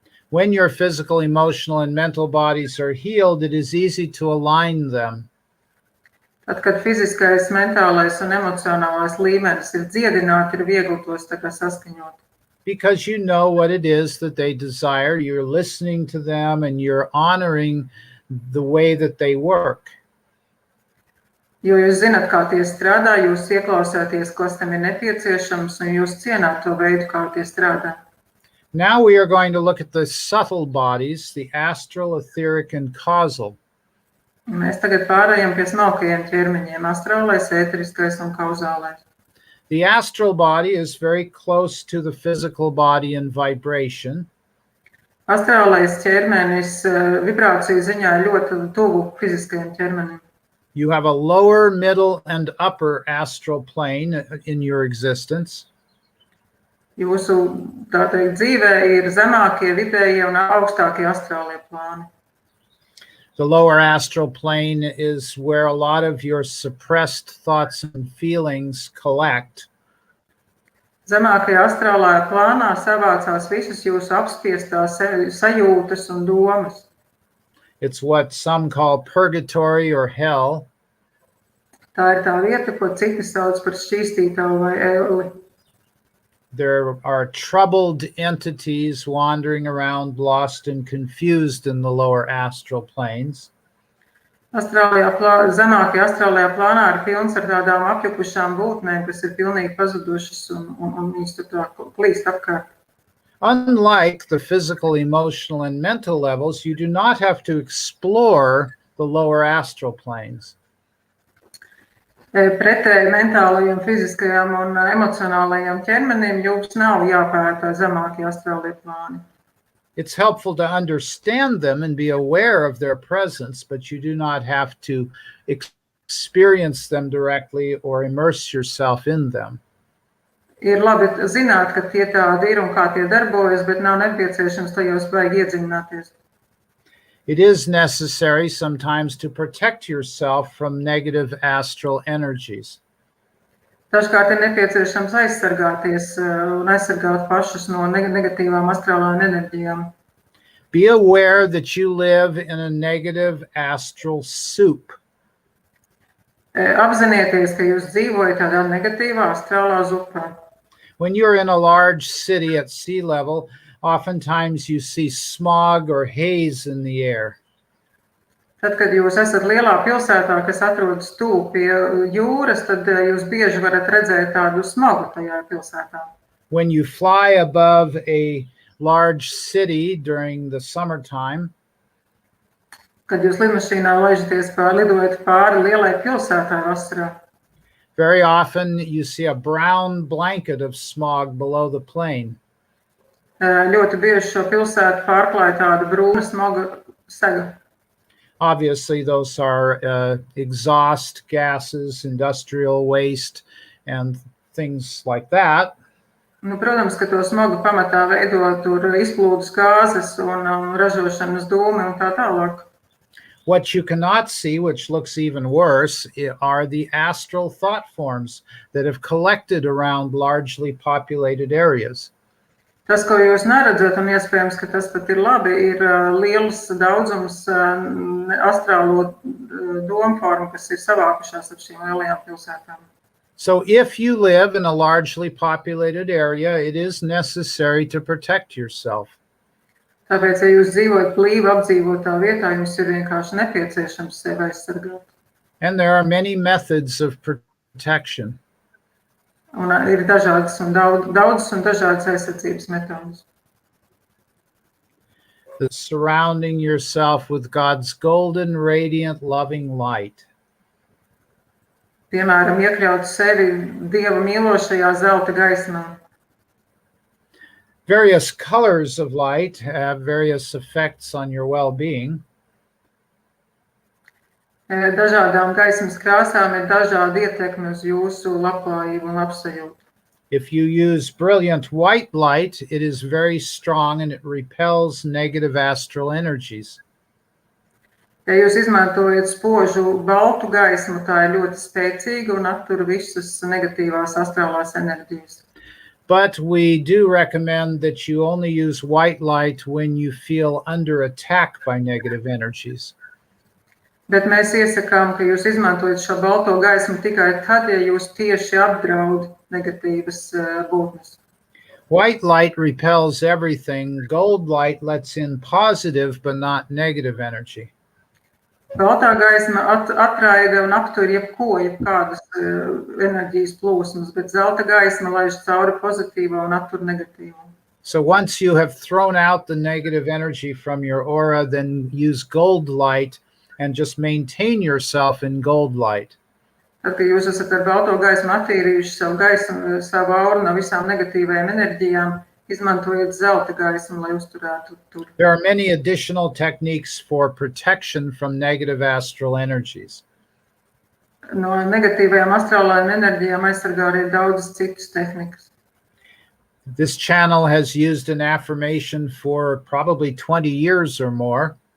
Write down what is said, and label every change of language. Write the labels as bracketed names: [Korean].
[English] When your physical, emotional, and mental bodies are healed, it is easy to align them. [Latvian] Tad, kad fiziskais, mentālais un emocionālais līmenis ir dziedināti, ir viegli tos tā kā saskaņot. [English] Because you know what it is that they desire, you're listening to them, and you're honoring the way that they work. [Latvian] Jo jūs zināt, kā tie strādā, jūs ieklausāties, kas tam ir nepieciešams, un jūs cienāt to veidu, kā tie strādā. [English] Now we are going to look at the subtle bodies, the astral, etheric, and causal. [Latvian] Mēs tagad pārējām pie smalkajiem ķermeņiem, astrālais, ēteriskais un kauzālais. [English] The astral body is very close to the physical body in vibration. [Latvian] Astrālais ķermenis vibrāciju ziņā ir ļoti tuvu fiziskajam ķermenim. [English] You have a lower, middle, and upper astral plane in your existence. [Latvian] Jūsu, tā teikt, dzīvē ir zemākie, vidējie un augstākie astrālie plāni. [English] The lower astral plane is where a lot of your suppressed thoughts and feelings collect. [Latvian] Zemākajā astrālajā plānā savācās visas jūsu apspiestās sajūtas un domas. [English] It's what some call purgatory or hell. [Latvian] Tā ir tā vieta, ko citi sauc par šķīstītavu vai elli. [English] There are troubled entities wandering around, lost and confused in the lower astral planes. [Latvian] Zemākajā astrālajā plānā ir pilns ar tādām apjukušām būtnēm, kas ir pilnīgi pazudušas un viņas tur tā klīst apkārt. [English] Unlike the physical, emotional, and mental levels, you do not have to explore the lower astral planes. [Latvian] Pretēji mentālajiem, fiziskajām un emocionālajiem ķermenim jums nav jāpēta zemākie astrālie plāni. [English] It's helpful to understand them and be aware of their presence, but you do not have to experience them directly or immerse yourself in them. [Latvian] Ir labi zināt, ka tie tādi ir un kā tie darbojas, bet nav nepieciešams tajos baigi iedziļināties. [English] It is necessary sometimes to protect yourself from negative astral energies. [Latvian] Dažkārt ir nepieciešams aizsargāties un aizsargāt pašus no negatīvām astrālām enerģijām. [English] Be aware that you live in a negative astral soup. [Latvian] Apzinieties, ka jūs dzīvojat tādā negatīvā astrālā zupā. [English] When you're in a large city at sea level, oftentimes you see smog or haze in the air. [Latvian] Tad, kad jūs esat lielā pilsētā, kas atrodas tuvu pie jūras, tad jūs bieži varat redzēt tādu smagu tajā pilsētā. [English] When you fly above a large city during the summertime, [Latvian] Kad jūs lidmašīnā lidojat pāri lielai pilsētai vasarā, [English] very often you see a brown blanket of smog below the plane. [Latvian] ļoti bieži šo pilsētu pārklāj tāda brūna smaga sega. [English] Obviously, those are exhaust gases, industrial waste, and things like that. [Latvian] Protams, ka to smagu pamatā veido tur izplūdes gāzes un ražošanas dūmi un tā tālāk. [English] What you cannot see, which looks even worse, are the astral thought forms that have collected around largely populated areas. [Latvian] Tas, ko jūs neredzat, un iespējams, ka tas pat ir labi, ir liels daudzums astrālo domu formu, kas ir savākušās ap šīm lielajām pilsētām. [English] So if you live in a largely populated area, it is necessary to protect yourself. [Latvian] Tāpēc, ja jūs dzīvojat blīvi apdzīvotā vietā, jums ir vienkārši nepieciešams sevi aizsargāt. [English] And there are many methods of protection. [Latvian] Un ir daudzas un dažādas aizsardzības metodas. [English] Surrounding yourself with God's golden, radiant, loving light. [Latvian] Piemēram, iekļaut sevi Dieva mīlošajā zelta gaismā. [English] Various colors of light have various effects on your well-being. [Latvian] Dažādām gaismas krāsām ir dažādi ietekmi uz jūsu labklājību un labsajūtu. [English] If you use brilliant white light, it is very strong and it repels negative astral energies. [Latvian] Ja jūs izmantojat spožu baltu gaismu, tā ir ļoti spēcīga un attur visas negatīvās astrālās enerģijas. [English] But we do recommend that you only use white light when you feel under attack by negative energies. [Latvian] Bet mēs iesakām, ka jūs izmantojat šo balto gaismu tikai tad, ja jūs tieši apdraud negatīvas būtnes. [English] White light repels everything. Gold light lets in positive but not negative energy. [Latvian] Baltā gaisma atraida un aptur jebkādas enerģijas plūsmas, bet zelta gaisma laiž cauri pozitīvo un attur negatīvo. [English] So once you have thrown out the negative energy from your aura, then use gold light and just maintain yourself in gold light. [Latvian] Tad, kad jūs esat ar balto gaismu attīrījuši savu auru no visām negatīvajām enerģijām, izmantojiet zelta gaismu, lai uzturētu tur. [English] There are many additional techniques for protection from negative astral energies. [Latvian] No negatīvajām astrālajām enerģijām aizsargā arī daudzas citas tehnikas. [English] This channel has used an affirmation for probably 20 years or more.